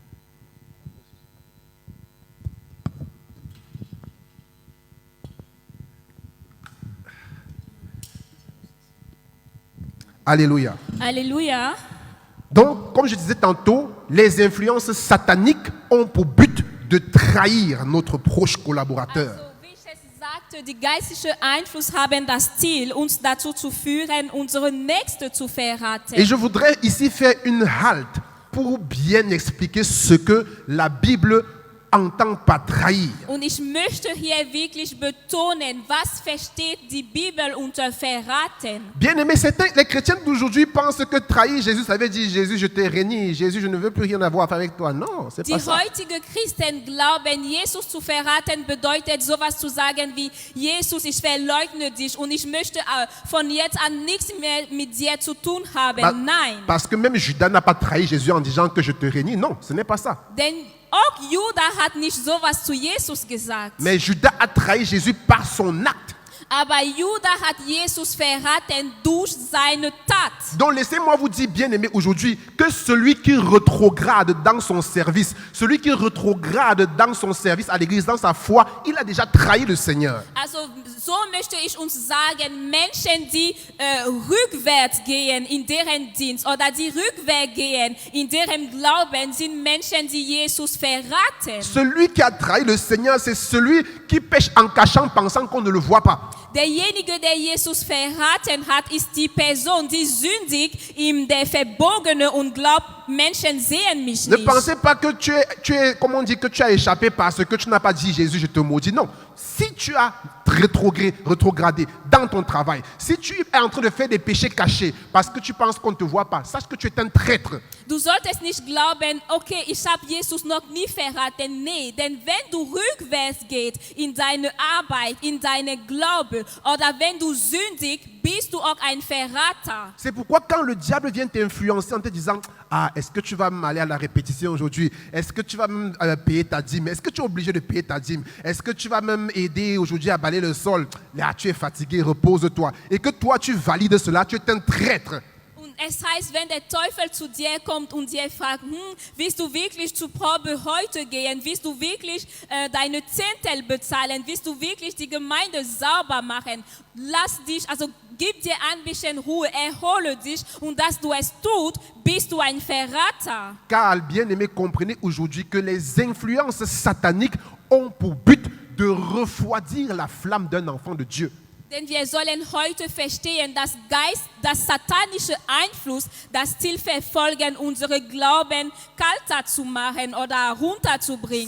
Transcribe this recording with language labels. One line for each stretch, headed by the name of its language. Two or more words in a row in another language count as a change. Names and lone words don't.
French: Alléluia.
German: Halleluja.
French: Donc, comme je disais tantôt, les influences sataniques ont pour but de trahir notre proche collaborateur.
German: Also, wie ich es sagte, die geistlichen Einflüsse haben das Ziel, uns dazu zu führen, unsere Nächste zu verraten.
French: Et je voudrais ici faire une halte pour bien expliquer ce que la Bible entend par trahir.
German: Und ich möchte hier wirklich betonen, was versteht die Bibel unter verraten.
French: Bien aimé, les chrétiens d'aujourd'hui pensent que trahir Jésus, ça veut dire Jésus, je t'ai renié, Jésus, je ne veux plus rien avoir avec toi. Non, c'est
German: Die
French: pas ça.
German: heutigen Christen glauben, Jesus zu verraten bedeutet sowas zu sagen wie, Jesus, ich verleugne dich und ich möchte von jetzt an nichts mehr mit dir zu tun haben. Nein.
French: Parce que même Judas n'a pas trahi Jésus en disant que je te renie. Non, ce n'est pas ça.
German: Denn auch Judas hat nicht sowas zu Jesus gesagt.
French: Mais Judas a trahi Jésus par son acte.
German: Aber Judas hat Jesus verraten durch seine Tat.
French: Donc laissez-moi vous dire, bien aimé, aujourd'hui, que celui qui rétrograde dans son service, celui qui rétrograde dans son service à l'église, dans sa foi, il a déjà trahi le Seigneur.
German: Also so möchte ich uns sagen, Menschen, die rückwärts gehen in deren Dienst oder die rückwärts gehen in deren Glauben, sind Menschen, die Jesus verraten.
French: Celui qui a trahi le Seigneur, c'est celui qui pêche en cachant, pensant qu'on ne le voit pas.
German: Derjenige, der Jesus verraten hat, ist die Person, die sündigt in der Verborgene und glaubt, Menschen sehen mich
French: Ne
German: nicht.
French: pensez pas que comment on dit, que tu as échappé parce que tu n'as pas dit Jésus, je te maudis. Non. Si tu as rétrogradé dans ton travail, si tu es en train de faire des péchés cachés parce que tu penses qu'on ne te voit pas, sache que tu es un traître.
German: Du solltest nicht glauben, okay, ich habe Jesus noch nie verraten. Nee, denn wenn du rückwärts gehst in deine Arbeit, in deine Glaube oder wenn du sündigst, bist du auch ein Verrater.
French: C'est pourquoi quand le diable vient t'influencer en te disant « Ah, est-ce que tu vas m'aller à la répétition aujourd'hui? Est-ce que tu vas même payer ta dîme? Est-ce que tu es obligé de payer ta dîme? Est-ce que tu vas même aider aujourd'hui à balayer le sol? Là, tu es fatigué, repose-toi. » Et que toi, tu valides cela, tu es un traître.
German: Und es heißt, wenn der Teufel zu dir kommt und dir fragt, willst du wirklich zur Probe heute gehen? Willst du wirklich deine Zehntel bezahlen? Willst du wirklich die Gemeinde sauber machen? Lass dich, also gib dir ein bisschen Ruhe, erhole dich und dass du es tust, bist du ein Verrater.
French: Car, bien-aimés, comprenez aujourd'hui que les influences sataniques ont pour but de refroidir la flamme d'un enfant de Dieu.
German: Denn wir sollen heute verstehen, dass das satanische Einfluss, das Ziel verfolgen, unsere Glauben kalter zu machen oder runterzubringen.